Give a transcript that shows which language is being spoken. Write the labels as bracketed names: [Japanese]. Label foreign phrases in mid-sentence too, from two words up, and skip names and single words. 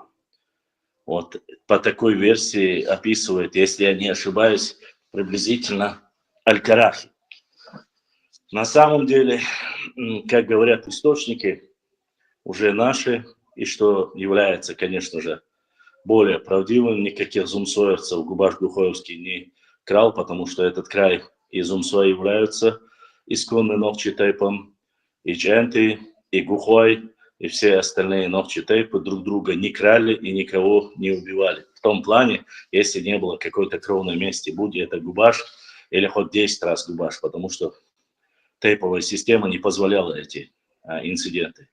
[Russian] Вот по такой версии описывает, если я не ошибаюсь, приблизительно Аль-Карахи. На самом деле, как говорят источники, уже наши, и что является, конечно же, более правдивым, никаких зумсоевцев Губаш Гухоевский не крал, потому что этот край и зумсои являются исконным нохчетайпом, и Дженты, и Гухой, и все остальные нохчетайпы друг друга не крали и никого не убивали. В том плане, если не было какой-то кровной мести, будь это Губаш или хоть 10 раз Губаш, потому что тейповая система не позволяла эти инциденты.